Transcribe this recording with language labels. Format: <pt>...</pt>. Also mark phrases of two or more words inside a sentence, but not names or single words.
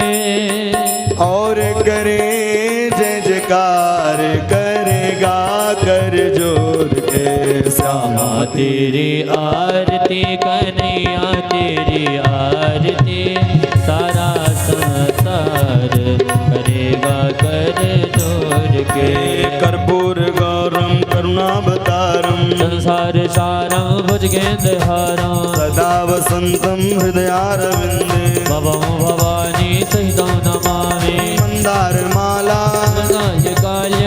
<hi>और करे जय जयकार करेगा कर जोर के श्यामा तेरी आरती कन्हैया तेरी आरती सारा संसार करेगा कर जोड़ के।</hi> <sa>कर्पूर गौरम करुणावतारम संसार सारं भुजगेन्द्रहारं सदा वसंतम हृदयारविंदे भवं भवानी सहितं नमामि। मंदार माला नायकायै</sa>